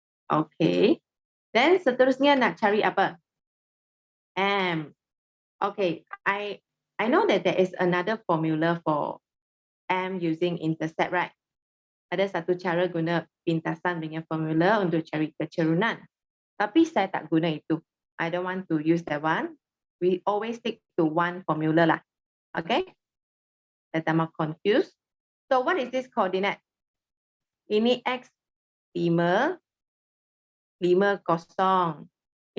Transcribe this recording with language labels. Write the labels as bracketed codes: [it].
[ms] Okay. Then seterusnya nak cari apa? M. [en] Okay, I know that there is another formula for M using intercept, right? [ms] Ada satu cara guna pintasan punya formula untuk cari kecerunan. Tapi saya tak guna itu. [en] I don't want to use that one. We always stick to one formula lah. Okay? [ms] Saya tak mau confused. [en] So what is this coordinate? [ms] Ini X 5, 5, 0.